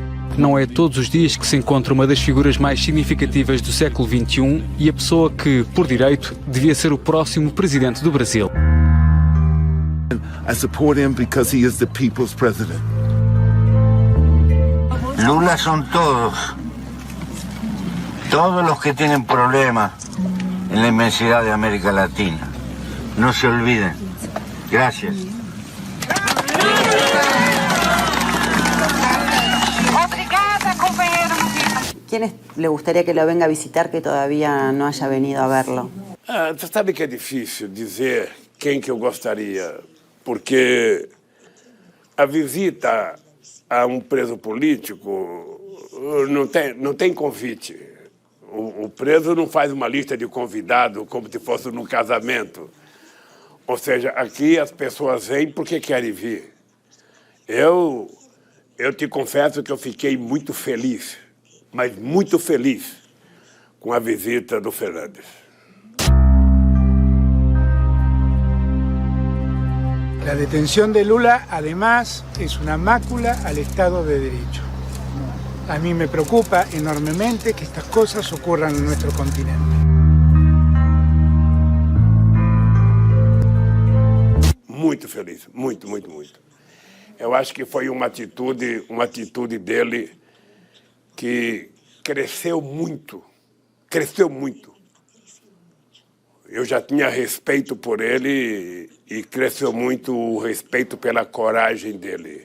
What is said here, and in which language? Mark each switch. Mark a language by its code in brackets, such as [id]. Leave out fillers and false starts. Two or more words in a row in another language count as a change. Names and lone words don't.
[pt] Não é todos os dias que se encontra uma das figuras mais significativas do século XXI e a pessoa que, por direito, devia ser o próximo presidente do Brasil. [en] I support him because he is the people's president. [es] Lula son todos. Todos los que tienen problemas en la inmensidad de América Latina. No se olviden. Gracias. ¿Quiénes le gustaría que lo venga a visitar que todavía no haya venido a verlo? [pt] Você sabe que é difícil dizer quem que eu gostaria, porque a visita a um preso político não tem convite. O preso não faz uma lista de convidados como se fosse num casamento. Ou seja, aqui as pessoas vêm porque querem vir. Eu te confesso que eu fiquei muito feliz, mas muito feliz com a visita do Fernandes. [es] La detención de Lula, además, es una mácula al Estado de Derecho. A mí me preocupa enormemente que estas cosas ocurran en nuestro continente. [pt] Muito feliz, muito, muito, muito. Eu acho que foi uma atitude dele que cresceu muito. Eu já tinha respeito por ele e cresceu muito o respeito pela coragem dele.